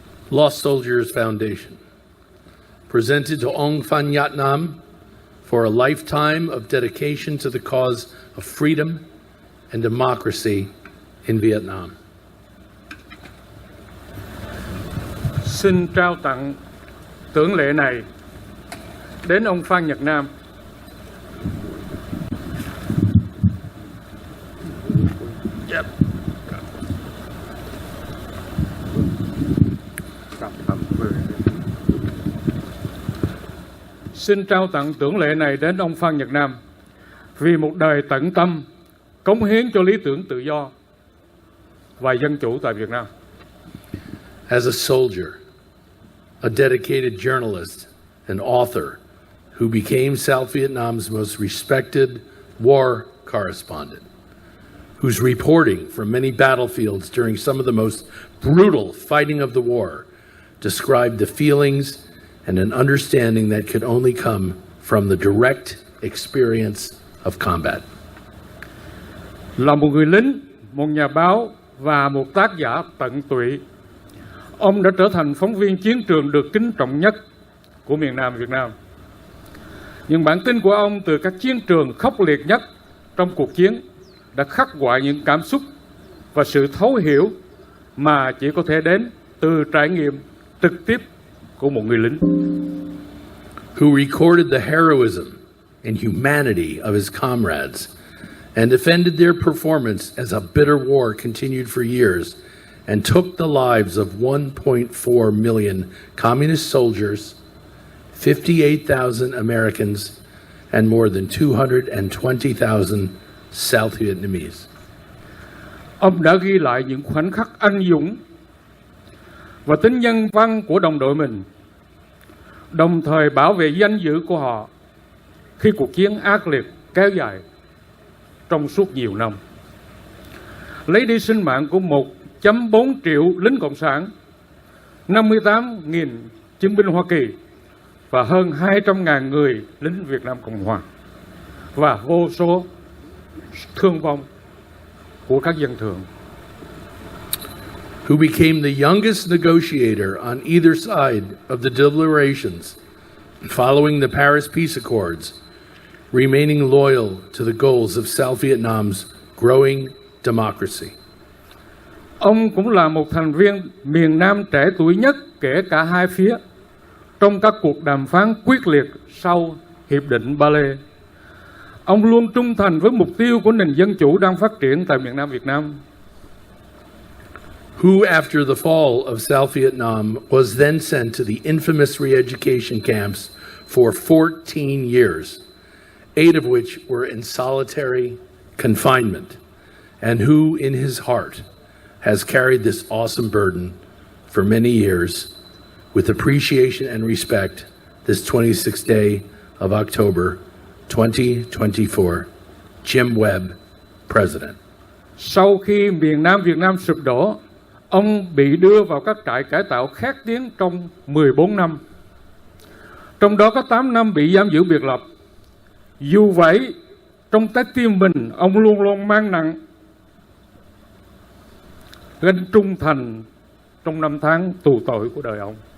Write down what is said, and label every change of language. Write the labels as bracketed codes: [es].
[en] Lost Soldiers Foundation, presented to Ong Phan Nhat Nam for a lifetime of dedication to the cause of freedom and democracy in Vietnam. [vi] Xin trao tặng tưởng lệ này đến ông Phan Nhật Nam. Xin trao tặng tưởng lệ này đến ông Phan Nhật Nam vì một đời tận tâm cống hiến cho lý tưởng tự do và dân chủ tại Việt Nam. [en] As a soldier, a dedicated journalist and author who became South Vietnam's most respected war correspondent, whose reporting from many battlefields during some of the most brutal fighting of the war described the feelings and an understanding that could only come from the direct experience of combat. [vi] Là một người lính, một nhà báo và một tác giả tận tụy, ông đã trở thành phóng viên chiến trường được kính trọng nhất của miền Nam Việt Nam. Những bản tin của ông từ các chiến trường khốc liệt nhất trong cuộc chiến đã khắc họa những cảm xúc và sự thấu hiểu mà chỉ có thể đến từ trải nghiệm trực tiếp của một người lính. [en] Who recorded the heroism and humanity of his comrades and defended their performance as a bitter war continued for years and took the lives of 1.4 million communist soldiers, 58,000 Americans, and more than 220,000 South Vietnamese. [vi] Ông đã ghi lại những khoảnh khắc anh dũng và tính nhân văn của đồng đội mình, đồng thời bảo vệ danh dự của họ khi cuộc chiến ác liệt kéo dài trong suốt nhiều năm, lấy đi sinh mạng của 1.4 triệu lính Cộng sản, 58.000 chiến binh Hoa Kỳ và hơn 200.000 người lính Việt Nam Cộng Hòa và vô số thương vong của các dân thường. [en] Who became the youngest negotiator on either side of the deliberations following the Paris Peace Accords, remaining loyal to the goals of South Vietnam's growing democracy. [vi] Ông cũng là một thành viên miền Nam trẻ tuổi nhất kể cả hai phía trong các cuộc đàm phán quyết liệt sau Hiệp định Ba Lê. Ông luôn trung thành với mục tiêu của nền dân chủ đang phát triển tại miền Nam Việt Nam. [en] Who, after the fall of South Vietnam, was then sent to the infamous re-education camps for 14 years, 8 of which were in solitary confinement, and who, in his heart, has carried this awesome burden for many years with appreciation and respect this 26th day of October 2024. Jim Webb, President. [vi] Sau khi miền Nam Việt Nam sụp đổ, ông bị đưa vào các trại cải tạo khét tiếng trong 14 năm. Trong đó có 8 năm bị giam giữ biệt lập. Dù vậy, trong trái tim mình, ông luôn luôn mang nặng gánh trung thành trong năm tháng tù tội của đời ông.